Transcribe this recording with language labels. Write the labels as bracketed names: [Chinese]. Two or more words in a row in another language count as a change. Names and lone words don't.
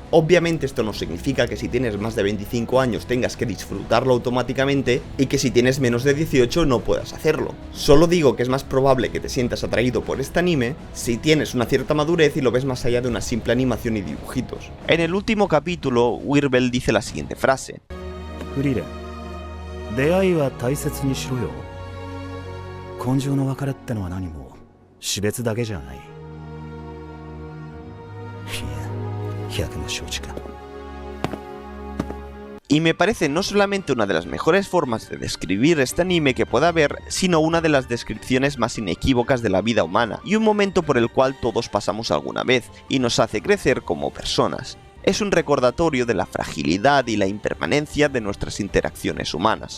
[Spanish] Obviamente esto no significa que si tienes más de 25 años tengas que disfrutarlo automáticamente, y que si tienes menos de 18 no puedas hacerlo. Solo digo que es más probable que te sientas atraído por este anime si tienes una cierta madurez y lo ves más allá de una simple animación y dibujitos. En el último capítulo, Wirbel dice la siguiente frase: [Japanese] Frieren, 出会いは大切にしろよ。根性の別れってのは何も死別だけじゃない。いや、百も承知か。 [Spanish] Y me parece no solamente una de las mejores formas de describir este anime que pueda haber, sino una de las descripciones más inequívocas de la vida humana, y un momento por el cual todos pasamos alguna vez, y nos hace crecer como personas. Es un recordatorio de la fragilidad y la impermanencia de nuestras interacciones humanas.